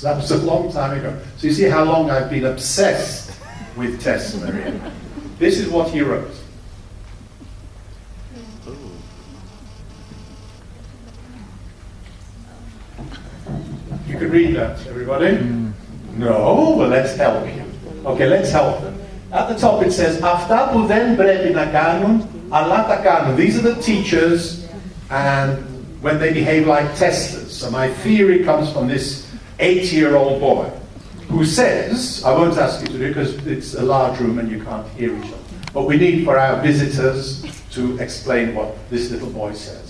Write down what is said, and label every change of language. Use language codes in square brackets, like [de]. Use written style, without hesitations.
[en] That was a long time ago. So you see how long I've been obsessed with tests, Maria. This is what he wrote. You can read that, everybody? No? Well, let's help you. Okay, let's help them. At the top it says, [el] Αυτά που δεν πρέπει να κάνουν, αλλά τα κάνουν. [en] These are the teachers, and when they behave like testers. So my theory comes from this 8-year-old boy who says, I won't ask you to do it because it's a large room and you can't hear each other, but we need for our visitors to explain what this little boy says.